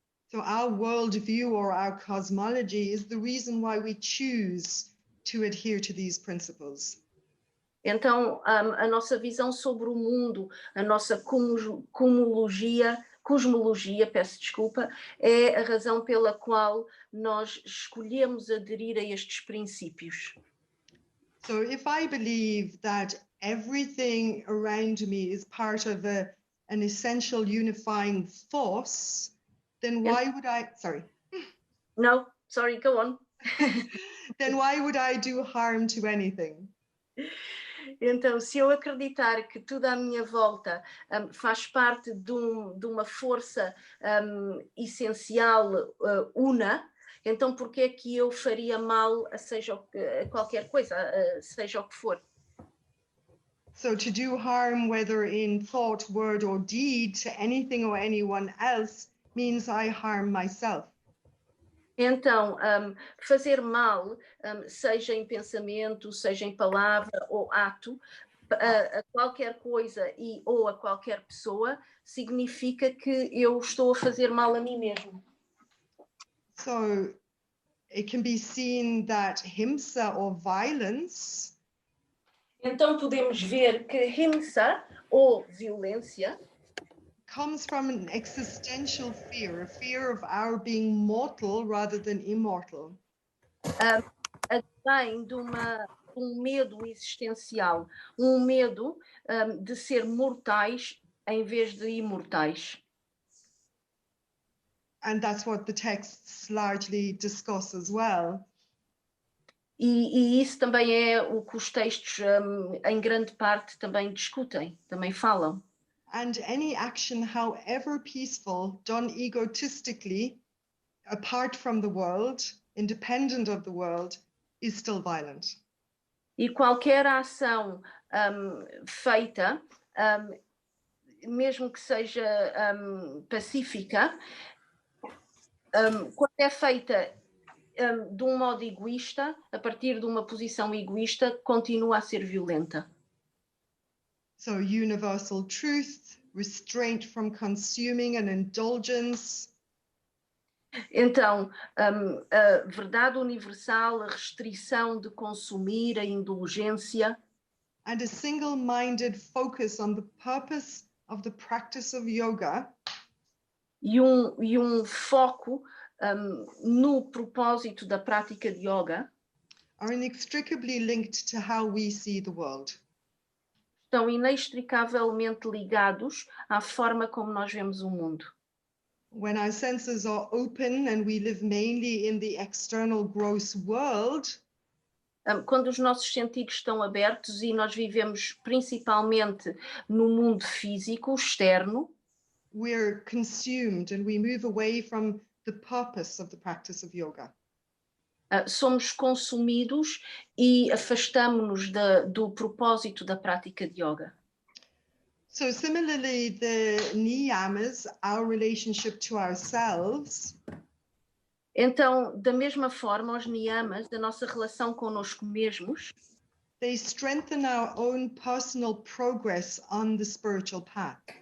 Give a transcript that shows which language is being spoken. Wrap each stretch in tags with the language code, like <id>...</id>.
<en>So our worldview or our cosmology is the reason why we choose to adhere to these principles.</en> <pt>Então, a nossa visão sobre o mundo, a nossa cosmologia, peço desculpa, é a razão pela qual nós escolhemos aderir a estes princípios.</pt> <en>So if I believe that everything around me is part of an essential unifying force, then why would I, sorry. No, sorry, go on. Then why would I do harm to anything?</en> <pt>Então, se eu acreditar que tudo à minha volta faz parte de uma força essencial, una, então por que é que eu faria mal a qualquer coisa, seja o que for?</pt> <en>So to do harm, whether in thought, word, or deed, to anything or anyone else means I harm myself.</en> <pt>Então, fazer mal, seja em pensamento, seja em palavra ou ato, a qualquer coisa ou a qualquer pessoa, significa que eu estou a fazer mal a mim mesmo.</pt> <en>So it can be seen that himsa or violence</en> <pt>Então podemos ver que himsa, ou violência,</pt> <en>comes from an existential fear, a fear of our being mortal rather than immortal.</en> <pt>vem de um medo existencial, um medo de ser mortais em vez de imortais.</pt> <en>And that's what the texts largely discuss as well.</en> <pt>E isso também é o que os textos, em grande parte, também discutem, também falam.</pt> <en>And any action, however peaceful, done egotistically, apart from the world, independent of the world, is still violent.</en> <pt>E qualquer ação feita, mesmo que seja pacífica, quando é feita de um modo egoísta, a partir de uma posição egoísta, continua a ser violenta.</pt> <en>So universal truth, restraint from consuming and indulgence.</en> <pt>Então, a verdade universal, a restrição de consumir, a indulgência.</pt> <en>And a single-minded focus on the purpose of the practice of yoga.</en> <pt>E um foco no propósito da prática de yoga.</pt> <en>Are inextricably linked to how we see the world.</en> <pt>Estão inextricavelmente ligados à forma como nós vemos o mundo.</pt> <en>When our senses are open and we live mainly in the external gross world,</en> <pt>quando os nossos sentidos estão abertos e nós vivemos principalmente no mundo físico, externo,</pt> <en>we're consumed and we move away from the purpose of the practice of yoga.</en> <pt>Somos consumidos e afastamo-nos do propósito da prática de yoga.</pt> <en>So similarly, the niyamas, our relationship to ourselves,</en> <pt>então, da mesma forma, os niyamas, da nossa relação connosco mesmos,</pt> <en>they strengthen our own personal progress on the spiritual path.</en>